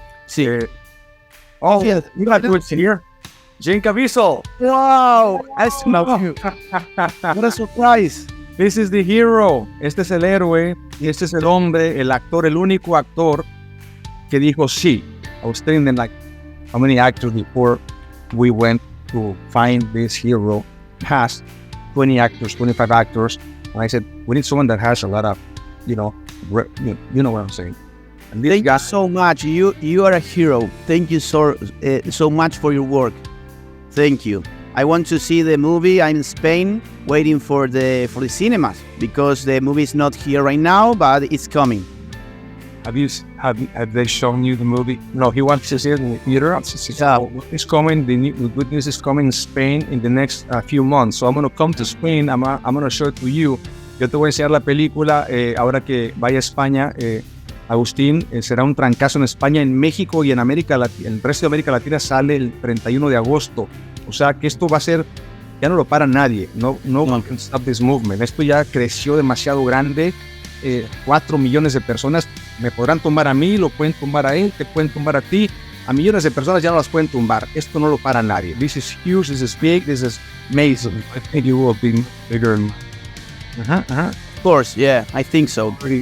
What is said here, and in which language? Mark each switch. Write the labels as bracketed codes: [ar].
[es] Sí. [en] You got to it here. Jane Caviezel. Wow, I love you. What a surprise. This is the hero. [es] Este es el héroe, y este es el hombre, el actor, el único actor que dijo sí. [en] I was telling them, like, how many actors before we went to find this hero has 20 actors, 25 actors. And I said, we need someone that has a lot of, you know what I'm saying. And Thank you so much. You are a hero. Thank you so much for your work. Thank you. I want to see the movie. I'm in Spain, waiting for the cinemas because the movie is not here right now, but it's coming. Have they shown you the movie? No, he wants to see it in the theater. It's coming. The good news is coming in Spain in the next few months. So I'm going to come to Spain. I'm going to show it to you. [es] Yo te voy a enseñar la película ahora que vaya a España. Agustín, será un trancazo en España, en México y en América Latina. El resto de América Latina sale el 31 de agosto. O sea que esto va a ser, ya no lo para nadie. [en] No can stop this movement. [es] Esto ya creció demasiado grande. 4 millones de personas me podrán tumbar a mí, lo pueden tumbar a él, te pueden tumbar a ti. A millones de personas ya no las pueden tumbar. Esto no lo para nadie. [en] This is huge, this is big, this is amazing. I think it will be bigger. Of course, yeah, I think so.